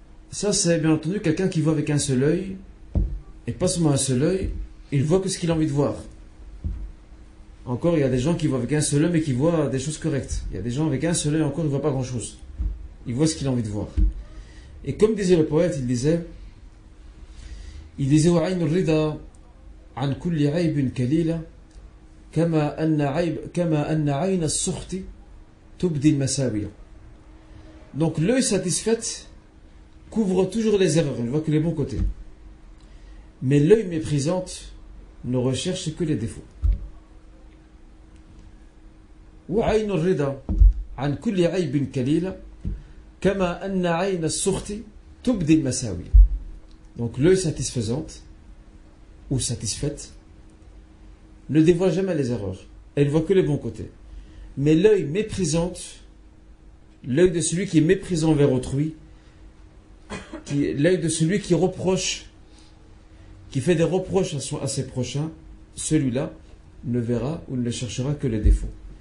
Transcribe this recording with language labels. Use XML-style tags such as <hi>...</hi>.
<fr>Ça, c'est bien entendu quelqu'un qui voit avec un seul œil, et pas seulement un seul œil, il voit que ce qu'il a envie de voir. Encore, il y a des gens qui voient avec un seul œil, mais qui voient des choses correctes. Il y a des gens avec un seul œil, encore, ils ne voient pas grand-chose. Ils voient ce qu'il a envie de voir. Et comme disait le poète, il disait</fr> <ar>وَعَيْنُ الرِّضَى عَنْ كُلِّ عَيْبٍ كَلِيلًا كَمَا أَنَّ عَيْنَ السُّخْطِ تُبْدِي الْمَسَاوِيَ.</ar> <fr>Donc l'œil satisfait couvre toujours les erreurs, il ne voit que les bons côtés. Mais l'œil méprisante ne recherche que les défauts.</fr> <ar>وَعَيْنُ الرِّضَى عَنْ كُلِّ عَيْبٍ كَلِيلًا كَمَا أَنَّ عَيْنَ السُّخْطِ تُبْدِي الْمَسَاوِيَ.</ar> <fr>Donc l'œil satisfaisante ou satisfaite ne dévoile jamais les erreurs. Elle ne voit que les bons côtés. Mais l'œil méprisante, l'œil de celui qui est méprisant vers autrui, l'œil de celui qui reproche, qui fait des reproches à ses prochains, celui-là ne verra ou ne cherchera que les défauts.</fr>